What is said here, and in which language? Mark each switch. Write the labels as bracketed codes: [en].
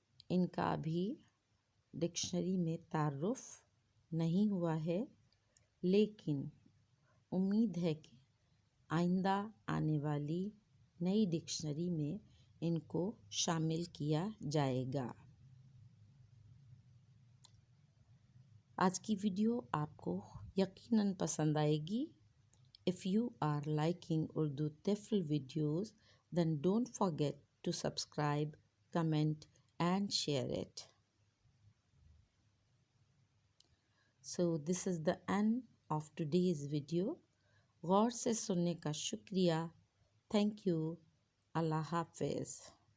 [ur] ان کا ابھی ڈکشنری میں تعارف نہیں ہوا ہے، لیکن امید ہے کہ آئندہ آنے والی نئی ڈکشنری میں ان کو شامل کیا جائے گا. آج کی ویڈیو آپ کو یقیناً پسند آئے گی. [en] If you are liking Urdu Tifl videos, then don't forget to subscribe, comment and share it. So this is the end of today's video. [ur] غور سے سننے کا شکریہ. [en] Thank you. [ur] اللہ حافظ.